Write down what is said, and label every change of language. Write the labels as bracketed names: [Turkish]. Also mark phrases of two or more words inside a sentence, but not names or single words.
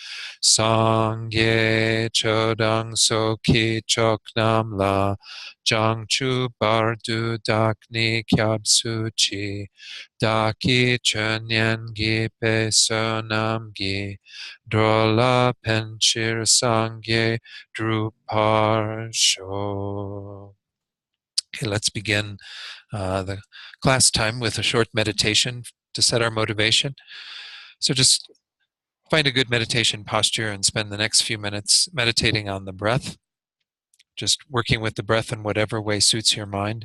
[Tibetan] སངས་རྒྱས་ཆོས་དང་ཚོགས་ཀྱི་མཆོག་རྣམས་ལ། བྱང་ཆུབ་བར་དུ་བདག་ནི་སྐྱབས་སུ་མཆི། བདག་གིས་ཆོས་ཉན་བགྱིས་པའི་བསོད་ནམས་ཀྱིས། འགྲོ་ལ་ཕན་ཕྱིར་སངས་རྒྱས་འགྲུབ་པར་ཤོག. [English] Okay, let's begin the class time with a short meditation to set our motivation. So just find a good meditation posture and spend the next few minutes meditating on the breath, just working with the breath in whatever way suits your mind.